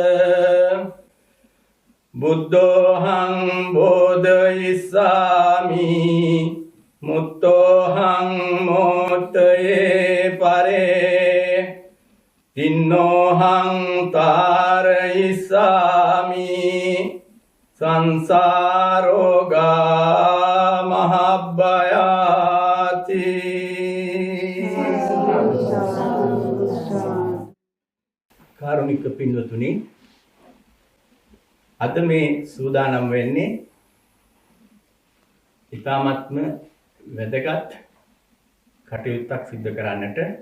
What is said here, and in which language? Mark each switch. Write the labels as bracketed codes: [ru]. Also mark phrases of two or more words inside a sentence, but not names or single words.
[pi] බුද්ධෝහං බෝධයිස්සාමි මුත්තෝහං මෝතයේ පරේ තින්නෝහං තාරයිස්සාමි සංසාරෝගා මහබ්බයාති. [si] කාරුණික පින්වතුනි, අද මේ සූදානම් වෙන්නේ ඉතාමත්ම වැදගත් කටයුත්තක් සිදු කරන්නට.